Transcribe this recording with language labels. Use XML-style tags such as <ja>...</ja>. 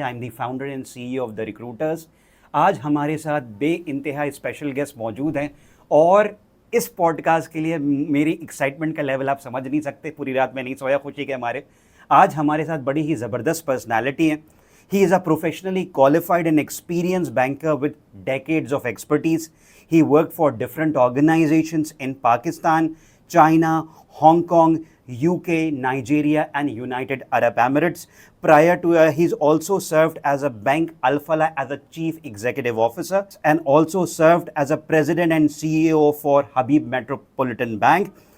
<en>I am the founder and C E O of the recruiters.</en> <ur>آج ہمارے ساتھ بے انتہا اسپیشل گیسٹ موجود ہیں اور اس پوڈ کاسٹ کے لیے میری ایکسائٹمنٹ کا لیول آپ سمجھ نہیں سکتے. پوری رات میں نہیں سویا خوشی کے ہمارے. آج ہمارے ساتھ بڑی ہی زبردست پرسنالٹی ہیں.</ur> <en>He is a professionally qualified and experienced banker with decades of expertise. He worked for different organizations in Pakistan, China, Hong Kong, UK, Nigeria, and United Arab Emirates. Prior to he's also served as a Bank Al-Falah as a Chief Executive Officer and also served as a President and CEO for Habib Metropolitan Bank.</en>